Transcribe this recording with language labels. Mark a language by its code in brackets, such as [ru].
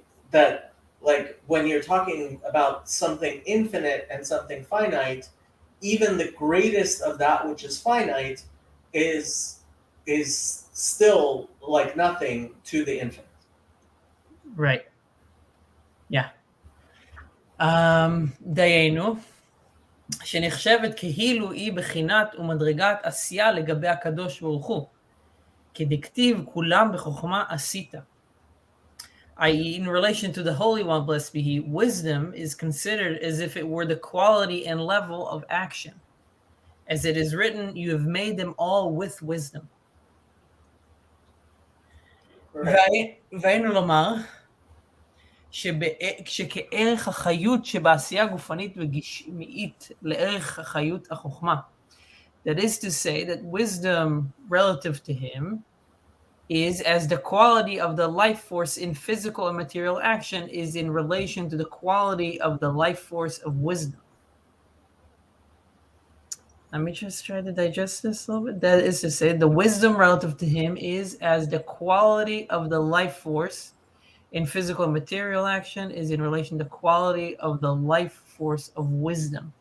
[en] that like when you're talking about something infinite and something finite, even the greatest of that which is finite is still like nothing to the infinite. Right. Yeah. [he] דיינו, שנחשבת כאילו היא בחינת ומדרגת עשייה לגבי הקדוש ברוך הוא, כדכתיב כולם בחוכמה עשית. [en] I.e., in relation to the Holy One, blessed be He, wisdom is considered as if it were the quality and level of action. As it is written, you have made them all with wisdom. [he] והיינו לומר, שכערך החיות שבעשייה גופנית וגשמית לערך החיות החוכמה. [en] That is to say that wisdom relative to him is as the quality of the life force in physical and material action is in relation to the quality of the life force of wisdom. Let me just try to digest this a little bit. That is to say, the wisdom relative to him is as the quality of the life force in physical and material action is in relation to the quality of the life force of wisdom.